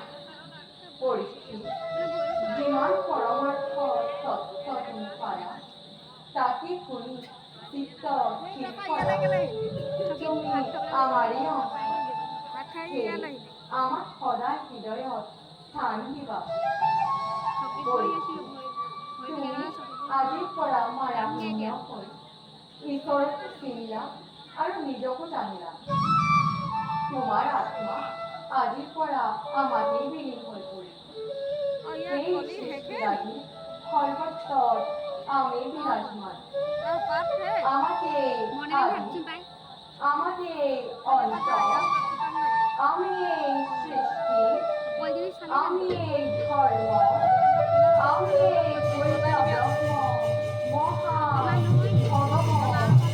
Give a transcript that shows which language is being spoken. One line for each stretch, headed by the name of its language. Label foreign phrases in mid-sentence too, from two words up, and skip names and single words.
Assamese: পরিস্থিতি যিমান পরমার্থ তত্ত্ব তুমি পারা তাকে শুনি চিত্ত ঠিক করা। তুমি আমারই অংশ, আমার সদায় হৃদয়ত স্থান দিবা। তুমি আজিৰ পৰা মায়াশূন্য হৈ ঈশ্বৰক চিনিলা আৰু নিজকো জানিলা। তোমাৰ আত্মা আজিৰ পৰা আমাতেই বিলীন হৈ পৰিল। এই সৃষ্টিৰাজি সৰ্বত্ৰ আমি বিৰাজমান। আমাতেই আদি, আমাতেই অন্ত, আমি এই সৃষ্টি, আমি এই ধৰ্ম, আমি এই ব্রহ্ম মহা ভগবান।